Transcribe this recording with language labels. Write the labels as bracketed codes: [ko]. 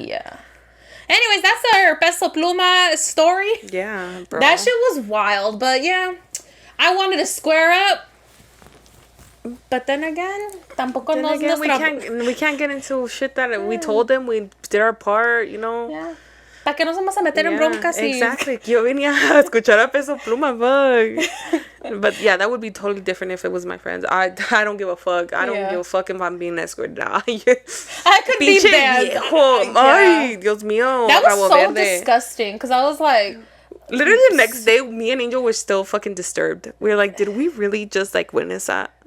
[en] Yeah. Anyways, that's our Peso Pluma story. Yeah, bro. That shit was wild, but yeah. I wanted to square up. But then again, we can't get into shit that we told them. We did our part, you know. Yeah. [es] ¿Para qué nos vamos a meter en broncas? [en] Exactly. [es] Yo venía a escuchar a Peso Pluma, fuck. [en] But yeah, that would be totally different if it was my friends. I don't give a fuck. I don't give a fuck if I'm being escorted. I could be bad. [es] Ay, Dios mío. [en] That was so disgusting. Because I was like... Literally the next day, me and Angel were still fucking disturbed. We were like, did we really just like witness that?